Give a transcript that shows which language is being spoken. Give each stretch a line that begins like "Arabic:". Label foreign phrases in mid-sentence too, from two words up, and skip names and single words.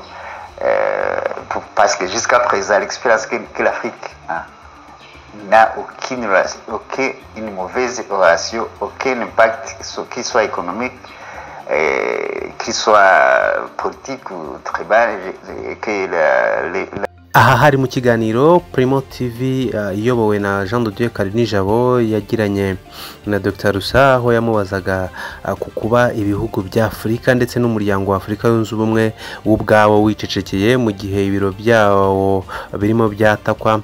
French: Parce que jusqu'à présent, l'expérience que l'Afrique n'a aucune mauvaise relation, aucun impact, qu'il soit économique, qu'il soit politique ou tribal,
Kinyarwanda: aha hari mu kiganiro Primo TV iyobowe na Jean de Dieu Karinijabo yagiranye na Dr Rusa aho yamubazaga ku kuba ibihugu bya Afurika ndetse n'umuryango wa Afurika yunze ubumwe ubwawo wicecekeye mu gihe ibiro byawo birimo byatakwa.